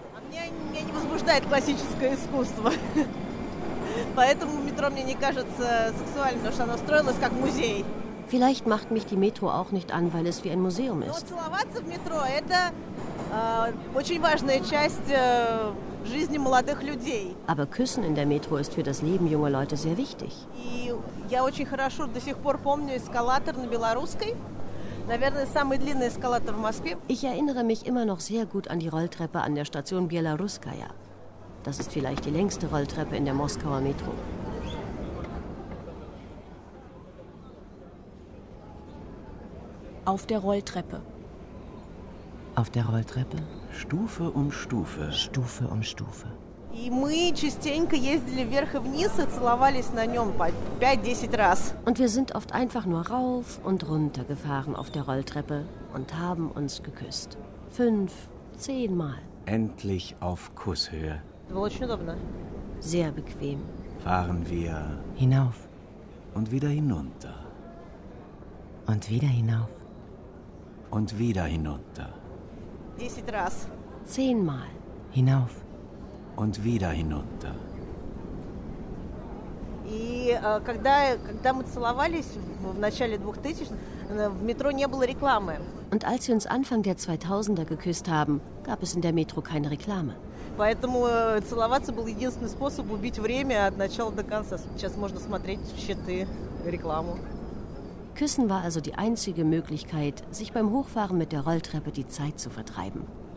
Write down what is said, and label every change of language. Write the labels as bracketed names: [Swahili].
[Russian] Меня не возбуждает классическое искусство. Поэтому метро мне не кажется сексуальным, потому что оно строилось как музей. [German] Vielleicht macht mich die Metro auch nicht an, weil es wie ein Museum ist. [Russian] Но целоваться в метро – это очень важная часть жизни молодых людей. [German] Aber küssen in der Metro ist für das Leben junger Leute sehr wichtig. [Russian] И я очень хорошо до сих пор помню эскалатор на Белорусской. Наверное, самый длинный эскалатор в Москве. [German] Ich erinnere mich immer noch sehr gut an die Rolltreppe an der Station Белорусская. Das ist vielleicht die längste Rolltreppe in der Moskauer Metro. Auf der Rolltreppe. Auf der Rolltreppe? Stufe um Stufe. Stufe um Stufe. [Russian] И мы частенько ездили вверх и вниз и целовались на нем по 5-10 раз. [German] Und wir sind oft einfach nur rauf und runter gefahren auf der Rolltreppe und haben uns geküsst. 5-10 Mal. Endlich auf Kusshöhe. [Russian] Было очень удобно. [German] Sehr bequem. Fahren wir hinauf und wieder hinunter. Und wieder hinauf. Und wieder hinunter. [Russian] 10 раз. [German] 10 Mal. Hinauf. Und wieder hinunter. [Russian] И когда мы целовались в начале 2000-х, в метро не было рекламы. [German] Und als wir uns Anfang der 2000er geküsst haben, gab es in der Metro keine Reklame. [Russian] Поэтому целоваться был единственный способ убить время от начала до конца. Сейчас можно смотреть щиты, рекламу. [German] Küssen war also die einzige Möglichkeit, sich beim Hochfahren mit der Rolltreppe die Zeit zu vertreiben.